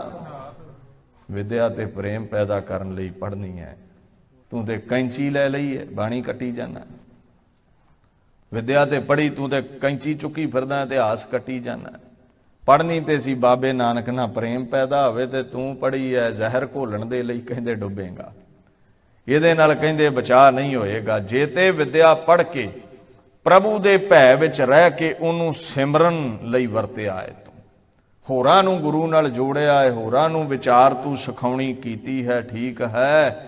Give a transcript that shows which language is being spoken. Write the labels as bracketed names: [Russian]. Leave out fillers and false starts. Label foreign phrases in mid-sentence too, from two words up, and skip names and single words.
[Punjabi] ਵਿੱਦਿਆ ਤੇ ਪ੍ਰੇਮ ਪੈਦਾ ਕਰਨ ਲਈ ਪੜ੍ਹਨੀ ਹੈ। ਤੂੰ ਤੇ ਕੈਂਚੀ ਲੈ ਲਈ ਹੈ, ਬਾਣੀ ਕੱਟੀ ਜਾਣਾ। ਵਿੱਦਿਆ ਤੇ ਪੜ੍ਹੀ, ਤੂੰ ਤੇ ਕੈਂਚੀ ਚੁੱਕੀ ਫਿਰਦਾ, ਇਤਿਹਾਸ ਕੱਟੀ ਜਾਣਾ। ਪੜ੍ਹਨੀ ਤੇ ਸੀ ਬਾਬੇ ਨਾਨਕ ਨਾ ਪ੍ਰੇਮ ਪੈਦਾ ਹੋਵੇ, ਤੇ ਤੂੰ ਪੜ੍ਹੀ ਹੈ ਜ਼ਹਿਰ ਘੋਲਣ ਦੇ ਲਈ, ਕਹਿੰਦੇ ਡੁੱਬੇਗਾ। ਇਹਦੇ ਨਾਲ ਕਹਿੰਦੇ ਬਚਾ ਨਹੀਂ ਹੋਏਗਾ। ਜੇ ਤੇ ਵਿਦਿਆ ਪੜ੍ਹ ਕੇ ਪ੍ਰਭੂ ਦੇ ਭੈ ਵਿੱਚ ਰਹਿ ਕੇ ਉਹਨੂੰ ਸਿਮਰਨ ਲਈ ਵਰਤਿਆ ਹੈ, ਤੂੰ ਹੋਰਾਂ ਨੂੰ ਗੁਰੂ ਨਾਲ ਜੋੜਿਆ ਹੈ, ਹੋਰਾਂ ਨੂੰ ਵਿਚਾਰ ਤੂੰ ਸਿਖਾਉਣੀ ਕੀਤੀ ਹੈ, ਠੀਕ ਹੈ।